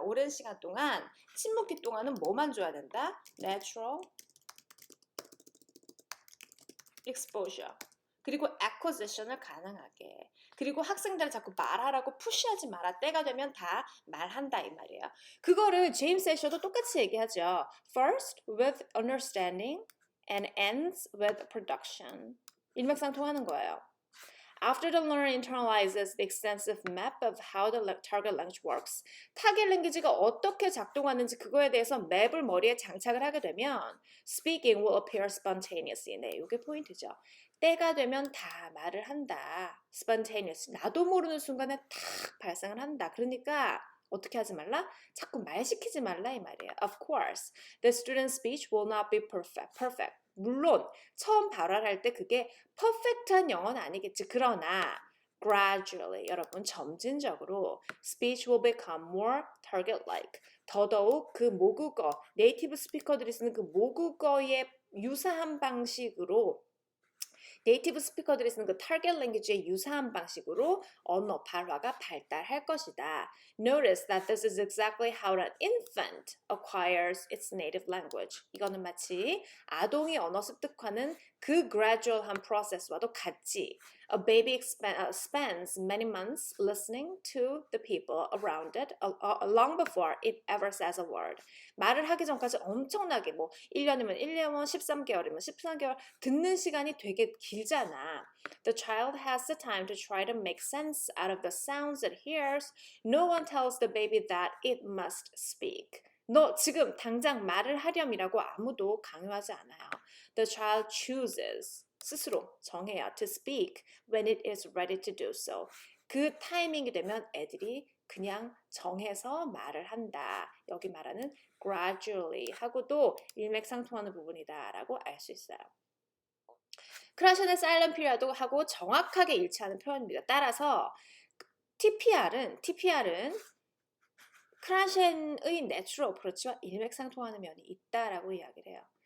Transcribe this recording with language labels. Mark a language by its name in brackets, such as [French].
[Korean] 오랜 시간 동안 침묵기 동안은 뭐만 줘야 된다? [English] Natural exposure. [Korean] 그리고 acquisition을 가능하게. 그리고 학생들을 자꾸 말하라고 푸시하지 마라. 때가 되면 다 말한다 이 말이에요. 그거를 제임스 애셔도 똑같이 얘기하죠. [English] First with understanding and ends with production. [Korean] 일맥상통하는 거예요. [English] After the learner internalizes the extensive map of how the target language works, [Korean] 타겟 랭귀지가 어떻게 작동하는지 그거에 대해서 맵을 머리에 장착을 하게 되면 [English] speaking will appear spontaneously. [Korean] 네, 이게 포인트죠. 때가 되면 다 말을 한다. spontaneous. 나도 모르는 순간에 탁 발생을 한다. 그러니까 어떻게 하지 말라? 자꾸 말 시키지 말라 이 말이에요. [English] Of course, the student's speech will not be perfect. [Korean] 물론 처음 발화할 때 그게 퍼펙트한 영어는 아니겠지. 그러나 [English] gradually [Korean] 여러분 점진적으로 [English] speech will become more target-like. [Korean] 더더욱 그 모국어, 네이티브 스피커들이 쓰는 그 모국어의 유사한 방식으로 네이티브 스피커들이 쓰는 그 타겟 랭귀지의 유사한 방식으로 언어 발화가 발달할 것이다. [English] Notice that this is exactly how an infant acquires its native language. [Korean] 이거는 마치 아동이 언어 습득하는 그 gradual한 프로세스와도 같지. [English] A baby spends many months listening to the people around it long before it ever says a word. [Korean] 말을 하기 전까지 엄청나게 뭐 1년이면 1년, 13개월이면 13개월 듣는 시간이 되게 길잖아. [English] The child has the time to try to make sense out of the sounds it hears. No one tells the baby that it must speak. [Korean] 너 지금 당장 말을 하렴이라고 아무도 강요하지 않아요. [English] The child chooses, [Korean] 스스로 정해요. [English] To speak when it is ready to do so. [Korean] 그 타이밍이 되면 애들이 그냥 정해서 말을 한다. 여기 말하는 gradually 하고도 일맥상통하는 부분이다라고 알 수 있어요. 크라션의 silent period도 하고 정확하게 일치하는 표현입니다. 따라서 TPR은 크라션의 내추럴 어프로치와 일맥상통하는 면이 있다라고 이야기를 해요.